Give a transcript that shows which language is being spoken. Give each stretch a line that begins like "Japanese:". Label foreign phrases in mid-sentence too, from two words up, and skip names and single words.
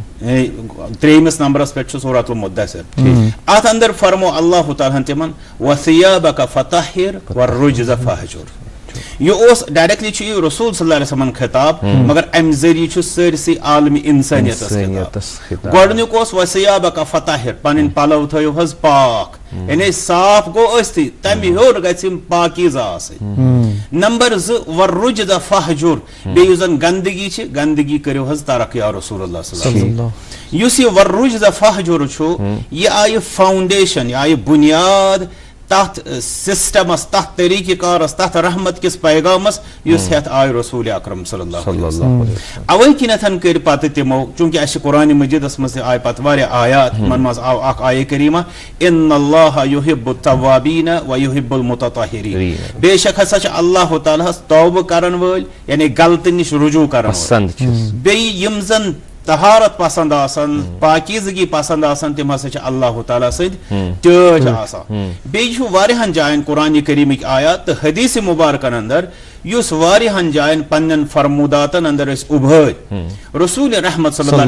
Kashmiri: ترٛیٚیمِس نمبرس پٮ۪ٹھ چھُ سورت المدثر اتھ اندر فرمو اللہ تعالیٰ ہن تِمن
Arabic: وثیابک فطہر والرجز فہجر
Kashmiri: یہ اوس ڈائریکٹلی چھُ یہِ رسول
Arabic: صلی اللہ علیہ وسلم
Kashmiri: خطاب مگر امہِ ذٔریعہٕ چھُ سٲرسٕے عالمِ انسٲنیتس خطاب گۄڈنیُک اوس
Arabic: وثیابک فطہر
Kashmiri: پنٕنۍ پلو تھٲیِو حظ پاک یعنی صاف گوٚو ٲسۍتھٕے تمہِ ہیوٚر گژھِ یِم پاکیٖزٕ آسٕنۍ نمبر 2
Arabic: والرجز فہجر
Kashmiri: بیٚیہِ یُس زن گندگی چھِ گندگی کٔرِو حظ ترک
Arabic: یا رسول اللہ صلی اللہ علیہ وسلم
Kashmiri: یُس یہِ
Arabic: والرجز فہجر
Kashmiri: چھُ یہِ آیہِ فاؤنڈیشن یہِ آیہِ بُنیاد تتھ سسٹمس تتھ طریقہ کارس تتھ رحمت کس پیغامس یُس ہیتھ آیہِ رسول اکرم
Arabic: صلی اللہ علیہ وسلم
Kashmiri: اوے کِنیتھن کٔرۍ پتہٕ تِمو چوٗنٛکہِ اسہِ چھِ قرآنِ مجیدس منٛز تہِ آیہِ پتہٕ واریاہ آیات تِمن منٛز آو اکھ آیہِ کریٖمہ
Arabic: ان اللہ یحب التوابین و یحب المتطہرین
Kashmiri: بے شک ہسا چھِ اللہ تعالیٰ ہس توبہٕ کرن وٲلۍ یعنی غلطہٕ نِش رجوع کرن وٲلۍ بیٚیہِ یِم زن طہارت پسند آسان پاکیزگی پسند آسان تِم ہسا چھِ اللہ تعالیٰ سۭتۍ ٹٲٹھۍ آسان بیٚیہِ چھُ واریاہن جاین قرآنِ کریٖمٕکۍ آیات تہٕ حدیث مبارکن اندر یُس واریاہن جاین پننٮ۪ن فرموداتن اندر أسۍ اُبھٲرۍ رسول رحمت
Arabic: صلی اللہ